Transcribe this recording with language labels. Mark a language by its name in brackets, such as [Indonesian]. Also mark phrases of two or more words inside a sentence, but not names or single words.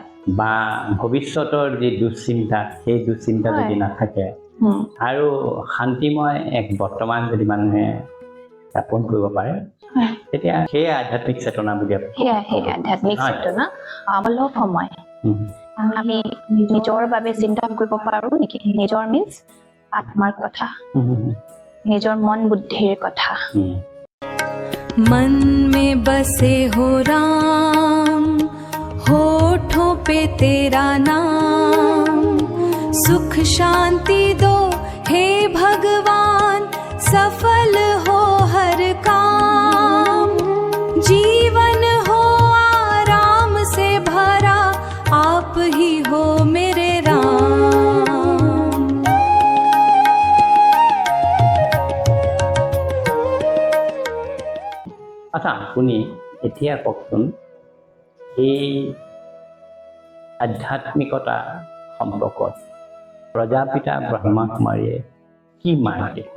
[Assamese] বা ভৱিষ্যতৰ যি দুশ্চিন্তা সেই দুশ্চিন্তা যদি নাথাকে আৰু শান্তিময় এক বৰ্তমান যদি মানুহে যাপন কৰিব পাৰে তেতিয়া সেই আধ্যাত্মিক চেতনা বুলি সেই আধ্যাত্মিক চেতনা অলপ সময় আমি নিজৰ বাবে চিন্তা কৰিব পাৰোঁ নেকি নিজৰ মিন্স আত্মাৰ কথা নিজৰ মন বুদ্ধিৰ কথা [Hindi] मन में बसे हो राम होठों पे तेरा नाम सुख शांति दो हे भगवान सफल हो हर काम जीवन हो आराम से भरा आप ही हो मेरे राम [Assamese] আচ্ছা আপুনি এতিয়া কওকচোন এই আধ্যাত্মিকতা সম্পৰ্কত প্ৰজাপিতা ব্ৰহ্মা কুমাৰীয়ে কি মানে দেখুৱা